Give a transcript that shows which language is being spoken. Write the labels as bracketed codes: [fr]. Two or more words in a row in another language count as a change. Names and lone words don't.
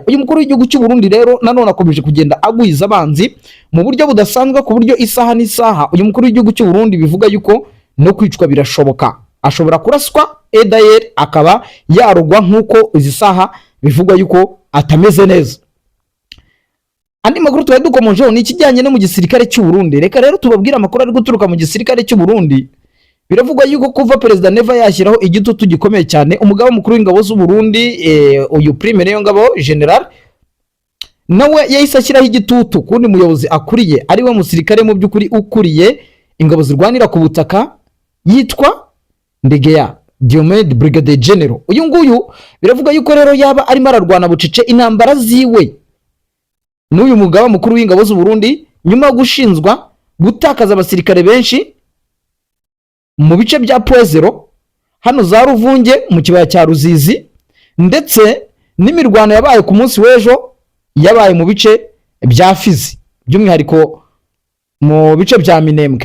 [rw] Uyu mukuru w'igihugu cy'u Burundi rero nanone akomeje kugenda agwiza abanzi mu buryo budasanzwe, ku buryo isaha n'isaha uyu mukuru w'igihugu cy'u Burundi bivuga yuko no kwicwa birashoboka, ashobora kuraswa edayer akaba yarugwa nk'uko izi saha bivugwa yuko atameze neza. Andi makuru tubaye dukomojeho ni ikijyanye no mu gisirikare cy'u Burundi. Reka rero tubabwira amakuru ari guturuka mu gisirikare cy'u Burundi. Biravugwa yuko kuva Perezida Neva yashyiraho igitutu gikomeye cyane umugaba mukuru w'ingabo z'u Burundi, uyu Prime Niyongabo General, nawe yahise ashyiraho igitutu kundi muyobozi akuriye ari we musirikare mu by'ukuri ukuriye ingabo zirwanira ku butaka yitwa Ndegeya Diomede Brigade General. Uyu nguyu biravuga yuko rero yaba arimo ararwana bucece intambara ziwe n'uyu mugaba mukuru w'ingabo z'u Burundi nyuma yo gushinzwa gutakaza abasirikare benshi mu bice bya Poezero hano za Ruvunge mu kibaya cya Ruzizi, ndetse n'imirwano yabaye ku munsi w'ejo yabaye mu bice bya Fizi, by'umwihariko mu bice bya Minembwe.